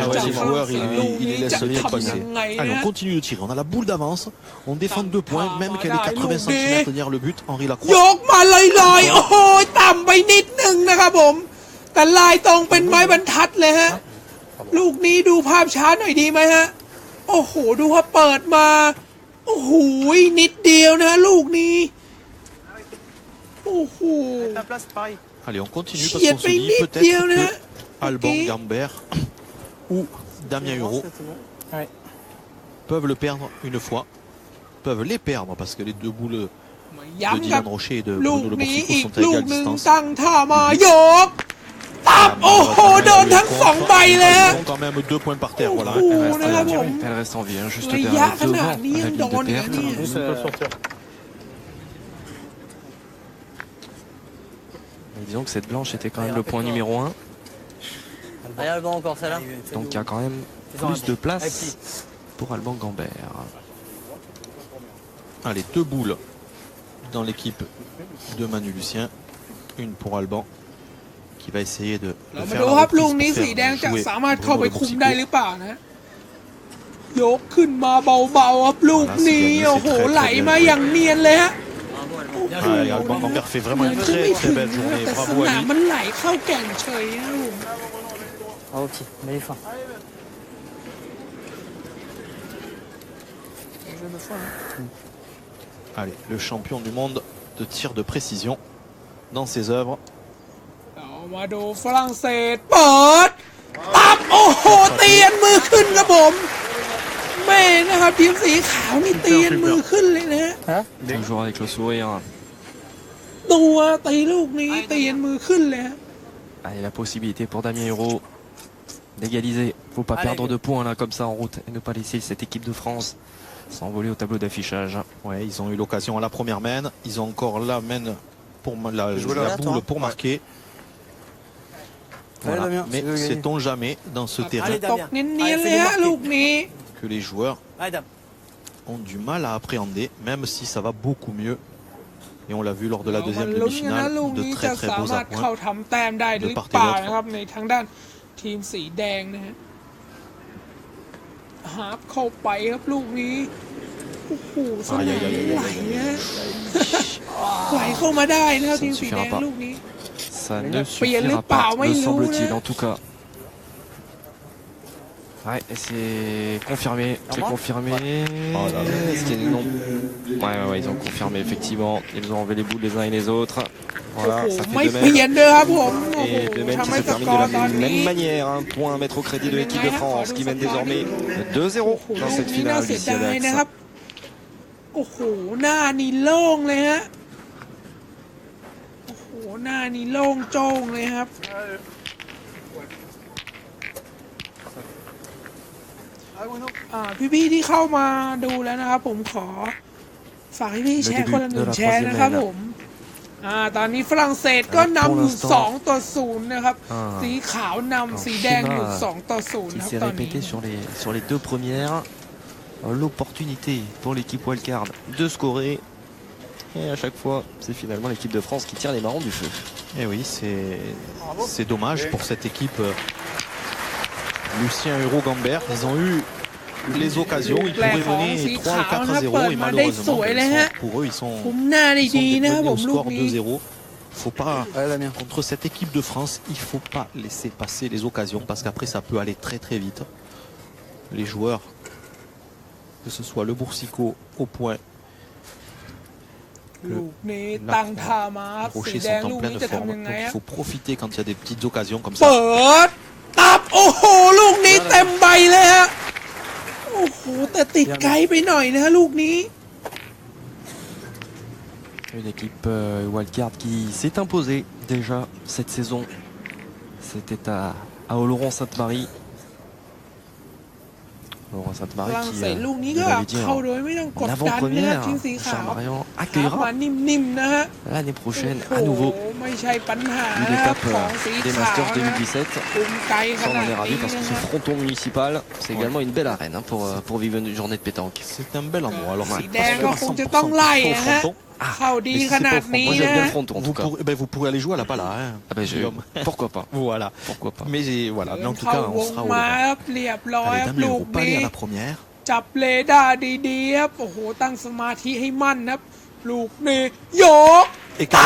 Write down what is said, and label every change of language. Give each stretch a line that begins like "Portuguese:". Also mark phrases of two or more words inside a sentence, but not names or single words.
French: ouais,
Thai: จาก
French: les
Thai: ฝรั่ง
French: joueurs,
Thai: เศ
French: ils,
Thai: สลูก
French: ils
Thai: นี้
French: les
Thai: จะ
French: laissent
Thai: ทำ
French: passer.
Thai: ยังไง
French: Allez,
Thai: นะ
French: on continue de tirer. On a la boule d'avance. On défend 2 points, même qu'elle est 80 Allez, cm derrière le but. Henri
Thai: ย
French: Lacroix.
Thai: กมาลอยๆ โอ้โห ต่ำไปนิดนึงนะครับผม แต่ลายตรงเป็นไม้บรรทัดเลยฮะ ลูกนี้ดูภาพช้าหน่อยดีไหมฮะ โอ้โห ดูว่าเปิดมา โอ้โห นิดเดียวนะลูกนี้ โอ้โห
French: Ta place, pareil. Allez, on continue parce Chier qu'on se de dit Payet, peut-être bien, que là. Alban Ok. Gambert ou Damien Hureau Ouais. peuvent le perdre une fois. Peuvent les perdre parce que les 2 boules de
Thai: ย้ำกับ
French: Dylan Rocher et de
Thai: ลูก
French: Bruno Le
Thai: นี้
French: Boursico
Thai: อีก
French: sont à
Thai: ลูก
French: égale
Thai: หนึ่ง
French: distance.
Thai: ตั้งท่ามายก ตับ โอ้โห โดนทั้ง 2 ใบเลยฮะ
French: Ils ont quand même 2 points par terre. Voilà. Oh, Elle reste, là, là, bon. elle reste en vie, hein, juste Mais derrière, il y a devant un la ligne de drone, perte. il y a un Juste sortir. Mais disons que cette blanche était quand même le point numéro 1. Allez, Alban, encore celle-là. Donc il y a quand même plus de place pour Alban Gambert. Allez, 2 boules dans l'équipe de Manu Lucien. Une pour Alban qui va essayer de
Thai: เรามา
French: faire
Thai: ดู
French: la
Thai: ครับ
French: reprise
Thai: ลูก
French: pour
Thai: นี้
French: faire
Thai: สีแดงจะ
French: jouer
Thai: สามารถเข้าไป
French: Bruno Le
Thai: คุมได้ห
French: Boursico.
Thai: รือเปล่านะ ยกขึ้นมาเบาๆครับลูกนี้ โอ้โห ไหลมาอย่างเนียนเลยฮะ
French: Bravo, Alban. Ah, et Alban Gambert fait vraiment une très très belle journée.
Thai: แต่ส
French: Bravo
Thai: นาม
French: à lui.
Thai: มันไหลเข้าแก่นเฉยนะลูก
French: Bravo, petit. Mais il est fin. Allez, le champion du monde de tir de précision dans ses œuvres.
Thai: เรามาดูฝรั่งเศสเปิด ตับ โอ้โห เตียนมือขึ้นครับผม แม่นะครับทีมสีขาวนี่เตียนมือขึ้นเลยนะฮะ
French: Toujours avec le sourire.
Thai: ตัวตีลูกนี้เตียนมือขึ้นเลยฮะ
French: Allez, la possibilité pour Damien Hureau d'égaliser. Faut pas perdre de points là comme ça en route et ne pas laisser cette équipe de France s'envoler au tableau d'affichage. Ouais, ils ont eu l'occasion à la première main. Ils ont encore la main pour la là, boule toi. pour marquer. Voilà. Damien, Mais c'est le gagné. sait-on jamais dans ce terrain
Thai: ตกเนียนๆเลยฮะลูกนี้
French: que les joueurs Allez, Dame. ont du mal à appréhender, même si ça va beaucoup mieux. Et on l'a vu lors de la
Thai: เรามา
French: deuxième
Thai: ลุ้นกันนะ
French: demi-finale,
Thai: ลูก
French: de
Thai: นี้
French: très
Thai: จะ
French: très
Thai: สา
French: beaux
Thai: มารถ
French: appoints.
Thai: เข้าทำแต้มได้หรือเปล่านะครับในทางด้านทีมสีแดงนะฮะฮาร์ปเข้าไปครับลูกนี้โอ้โหสนามไหลนะฮะไหลเข้ามาได้นะครับทีมสีแดงลูกนี้
French: Ça ne Puis elle suffira est pas, pas, ouais, me il est où, semble-t-il, là en tout cas. Ouais, et c'est confirmé, c'est confirmé. Est-ce qu'il y a- non. Ouais, ils ont confirmé, effectivement. Ils ont enlevé les boules les uns et les autres. Voilà,
Thai: โอ้โห
French: ça
Thai: ไม่
French: fait
Thai: เปลี่ยน
French: 2 mètres.
Thai: เลยครับผมโอ้โห
French: Et 2 mètres
Thai: ทำ
French: qui
Thai: ให้
French: se
Thai: ส
French: terminent
Thai: กอ
French: de
Thai: ร์
French: la
Thai: ตอนนี้
French: même manière. Un point à mettre au crédit de l'équipe de France qui mène désormais 2-0 dans
Thai: ลู
French: cette
Thai: กนี้น่า
French: finale
Thai: เสีย
French: ici
Thai: ดาย
French: avec
Thai: นะครับ
French: ça.
Thai: โอ้โหหน้านี่โล่งเลยฮะโอ้โหหน้านี่โล่งโจ้งเลยครับพี่ๆที่เข้ามาดูแล้วนะครับผมขอฝากให้พี่แชร์คนละ1 แชร์นะครับผมตอนนี้ฝรั่งเศสก็นำอยู่2-0นะครับสีขาวนำสีแดงอยู่2-0
French: Qui
Thai: นะครับ
French: s'est
Thai: ตอนนี้
French: répété sur les 2 premières. L'opportunité pour l'équipe wildcard de scorer. Et à chaque fois, c'est finalement l'équipe de France qui tire les marrons du feu. Et oui, c'est dommage pour cette équipe. Lucien Huro-Gambert, ils ont eu les occasions, ils pouvaient mener 3 ou 4-0 et malheureusement, pour eux, ils sont
Thai: คุมหน้าได้ดีนะครับผ
French: au
Thai: มลูก
French: score
Thai: นี้
French: 2-0. Faut pas, contre cette équipe de France, il faut pas laisser passer les occasions parce qu'après ça peut aller très très vite. Les joueurs, que ce soit le Boursicot au point,
Thai: ลูกนี้ตั้งท่ามาครับ
French: les
Thai: สี
French: Rochers
Thai: แดง
French: sont
Thai: ลู
French: en
Thai: กนี้
French: pleine
Thai: จะทำ
French: forme.
Thai: ยังไง
French: Donc il
Thai: อะ
French: faut profiter quand il y a des petites occasions comme
Thai: เปิ
French: ça.
Thai: ดตับโอ้โหลูกนี้เต็มใบเลยฮะโอ้โหแต่ติดไกลไปหน่อยนะฮะลูกนี้
French: Une équipe wildcard qui s'est imposée déjà cette saison. C'était à Oloron-Sainte-Marie. Oloron-Sainte-Marie
Thai: ฝรั่ง
French: qui,
Thai: เศสลูกนี้
French: on
Thai: ก็
French: l'avait dit
Thai: เข้าโดยไม่ต้องก
French: en
Thai: ดดันนะ
French: avant-première,
Thai: ทีมสีขาว
French: Jean-Marion
Thai: มา
French: accueillera
Thai: นิ่มๆนะฮะ
French: l'année prochaine
Thai: โอ้
French: à
Thai: โห
French: nouveau
Thai: ไม่ใช่ปัญหา
French: une
Thai: นะครับ
French: étape
Thai: ของสี
French: des
Thai: ขาว
French: Masters
Thai: นะ
French: 2017.
Thai: คุมไกลข
French: Ça, on
Thai: นา
French: en
Thai: ด
French: est ravis
Thai: นี้
French: parce que
Thai: นะ
French: ce
Thai: ฮะ
French: fronton municipal, c'est également une belle arène pour vivre une journée de pétanque. C'est un bel endroit. Alors,
Thai: สีแดงก็คงจะต้องไล่นะฮะ เข้าดีขนาดนี้
French: Moi j'aime
Thai: นะ
French: bien
Thai: ฮะ
French: le fronton en tout cas. vous pourrez aller jouer à la pala. Hein, Ah ben, Guillaume. pourquoi pas. Voilà. Pourquoi pas. Mais voilà, mais en tout
Thai: เข้า
French: cas,
Thai: ว
French: on
Thai: ง
French: sera au
Thai: มาค
French: Laurent.
Thai: รับเรียบร้อยค
French: Allez,
Thai: รับ
French: Damien
Thai: ลูก
French: Huro, pas
Thai: นี้
French: aller à la première.
Thai: จับเลดาร์ดีๆครับโอ้โหตั้งสมาธิให้มั่นครับลูกนี้โยก
French: Et
Thai: ตับ